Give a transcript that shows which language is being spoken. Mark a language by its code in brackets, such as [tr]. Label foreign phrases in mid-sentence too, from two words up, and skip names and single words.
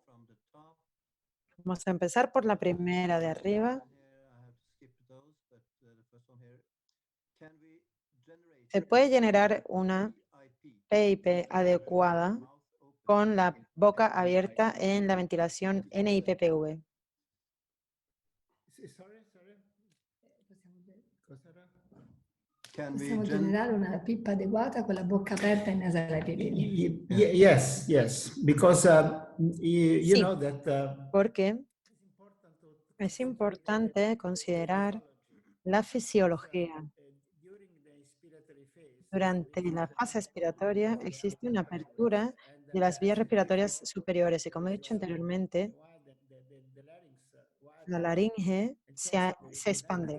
[es] Vamos a empezar por la primera de arriba. ¿Se puede generar una PIP adecuada con la boca abierta en la ventilación NIPPV? [it] Possiamo generare una PIP adeguata con la bocca aperta in nasale epidemia. [en] Yes, because you [es] Sí, [en] know that [es] porque es importante considerar la fisiología. Durante la fase expiratoria existe una apertura de las vías respiratorias superiores y, como he dicho anteriormente, la laringe se expande.